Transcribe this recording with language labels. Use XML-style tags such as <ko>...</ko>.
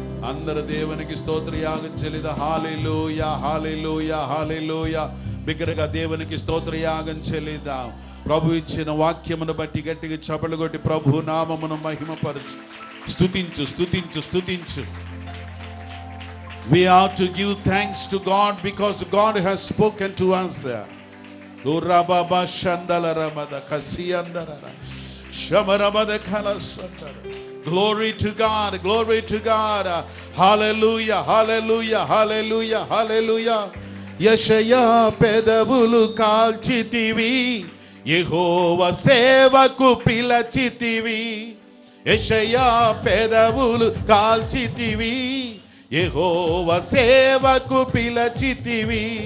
<te>అందరు దేవునికి స్తోత్ర యాగం చెల్లిదా. హల్లెలూయా, హల్లెలూయా, హల్లెలూయా. బిగ్గరగా దేవునికి స్తోత్ర యాగం చెల్లిద్దాం. ప్రభు ఇచ్చిన వాక్యమును బట్టి గట్టిగా చపలు కొట్టి ప్రభు నామమును మహిమపరచు. స్తుతించు, స్తుతించు, స్తుతించు.</te> <en>We are to give thanks to God because God has spoken to us. Durababa shandalarabada kasiyandara shamarabada kalasandara. Glory to God, glory to God. Hallelujah, hallelujah, hallelujah, hallelujah.</en> <te>యెషయా పెదవులు కాల్చితివి, యెహోవా సేవకు పిలచితివి. యెషయా పెదవులు కాల్చితివి, యెహోవా సేవకు పిలచితివి.</te>